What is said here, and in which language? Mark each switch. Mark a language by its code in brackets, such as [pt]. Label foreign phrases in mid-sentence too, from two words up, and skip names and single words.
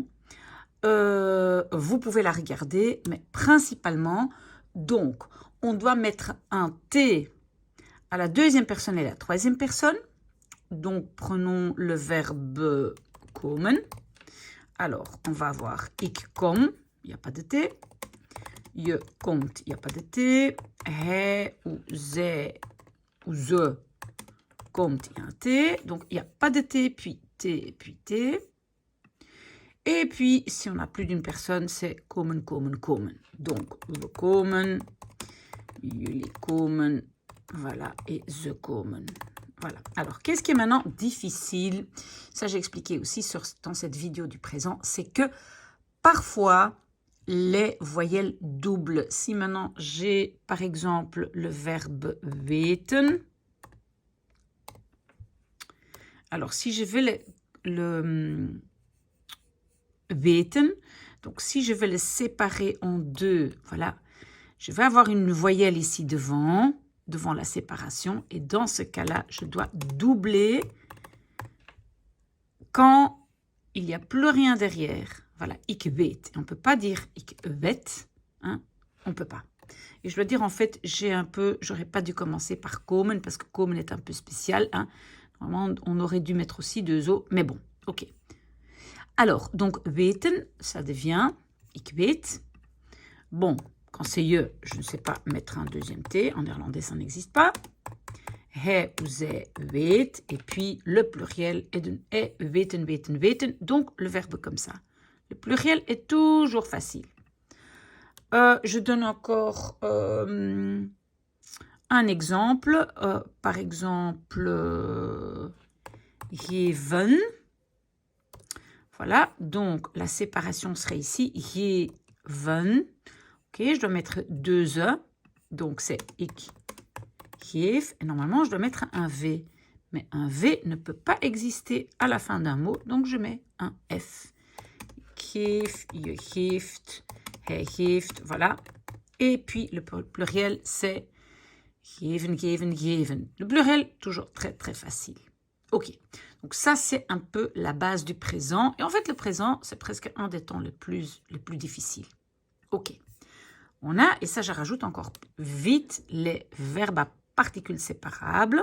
[fr] Vous pouvez la regarder, mais principalement, donc, on doit mettre un T à la deuxième personne et la troisième personne. Donc, prenons le verbe komen. Alors, on va avoir [nl] ik kom, [fr] il n'y a pas de T. [nl] Je komt, [fr] il n'y a pas de T. [nl] Hij ou zij ou ze komt, [fr] il y a un T. Donc, il n'y a pas de T, puis T, puis T. Et puis, si on a plus d'une personne, c'est [nl] komen, komen, komen. Donc, we komen, jullie komen, [fr] voilà, et [nl] ze komen. [fr] Voilà. Alors, qu'est-ce qui est maintenant difficile? Ça, j'ai expliqué aussi dans cette vidéo du présent, c'est que parfois, les voyelles doubles. Si maintenant, j'ai par exemple le verbe weten. Alors, si je vais le weten. Donc, si je vais le séparer en deux, voilà, je vais avoir une voyelle ici devant la séparation. Et dans ce cas-là, je dois doubler quand il n'y a plus rien derrière. Voilà, [nl] ik weet. [fr] On ne peut pas dire [nl] ik weet. [fr] Hein, on ne peut pas. Et je dois dire, en fait, j'aurais pas dû commencer par komen, parce que komen est un peu spécial. Hein. Normalement, on aurait dû mettre aussi deux O, mais bon, ok. Alors, donc, weten, ça devient [nl] ik weet. [fr] Bon, quand c'est je ne sais pas mettre un deuxième T. En néerlandais, ça n'existe pas. [nl] Hij ou zij weet. [fr] Et puis, le pluriel est de [nl] weten, weten, weten. [fr] Donc, le verbe comme ça. Le pluriel est toujours facile. Je donne encore un exemple. Par exemple, geven. Voilà, donc la séparation serait ici, geven. Ok, je dois mettre deux E, donc c'est [nl] ik geef. [fr] Et normalement, je dois mettre un V. Mais un V ne peut pas exister à la fin d'un mot, donc je mets un F. [nl] Geef, je geeft, hij geeft, [fr] voilà. Et puis le pluriel, c'est [nl] geven, geven, geven. [fr] Le pluriel, toujours très, très facile. Ok, donc ça, c'est un peu la base du présent. Et en fait, le présent, c'est presque un des temps les plus difficiles. Ok, on a, et ça, je rajoute encore vite, les verbes à particules séparables.